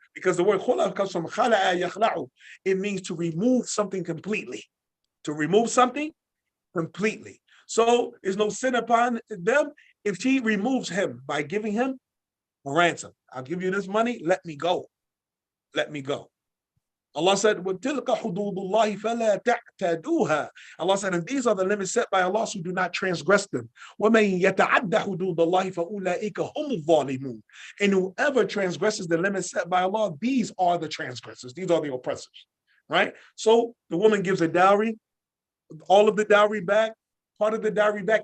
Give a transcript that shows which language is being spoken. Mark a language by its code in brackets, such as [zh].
[en] Because the word khul'a comes from khala'a yakhla'u. It means to remove something completely. To remove something completely. So there's no sin upon them if she removes him by giving him a ransom. I'll give you this money, let me go. Let me go. Allah said, [ar] وَتِلْكَ حُدُودُ اللَّهِ فَلَا تَعْتَدُوهَا. [en] Allah said, and these are the limits set by Allah, so do not transgress them. [ar] وَمَنْ يَتَعَدَّ حُدُودَ اللَّهِ فَأُولَٰئِكَ هُمُ الظَّالِمُونَ. [en] And whoever transgresses the limits set by Allah, these are the transgressors. These are the oppressors. Right? So the woman gives a dowry, all of the dowry back, part of the dowry back.